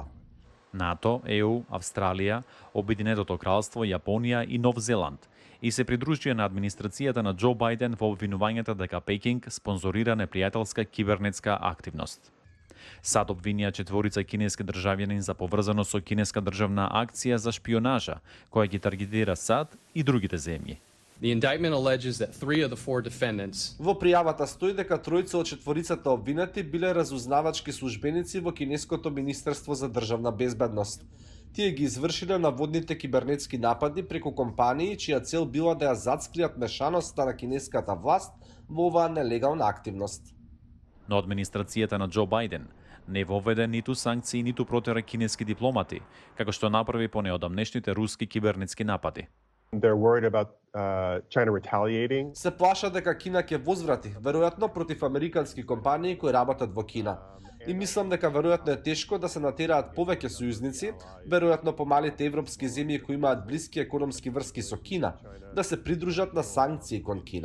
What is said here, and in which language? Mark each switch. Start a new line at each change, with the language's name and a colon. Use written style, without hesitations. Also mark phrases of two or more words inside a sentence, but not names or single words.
Macedonian: НАТО, ЕУ, Австралија, Обединетото кралство, Јапонија и Нов Зеланд и се придружија на администрацијата на Џо Бајден во обвинувањата дека Пекинг спонзорира непријателска кибернетска активност. САД обвинија четворица кинески државјани за поврзано со кинеска државна акција за шпионажа, која ги таргетира САД и другите земји.
English: The indictment alleges that 3 of the 4 defendants
Macedonian: Во пријавата стои дека тројца од четворицата обвинети биле разузнавачки службеници во кинеското Министерство за државна безбедност. Тие ги извршиле наводните кибернетски напади преку компании чија цел била да ја зацкријат мешаноста на кинеската власт во оваа нелегална активност. Но администрацијата на Џо Бајден не воведе ниту санкции, ниту протера кинески дипломати, како што направи по неодамнешните руски кибернетски напади.
English: They're worried about China retaliating.
Macedonian: Се плаша дека Кина ќе возврати, веројатно против американски компании кои работат во Кина. И мислам дека веројатно е тешко да се натераат повеќе сојузници, веројатно помалите европски земји кои имаат блиски економски врски со Кина, да се придружат на санкции кон Кина.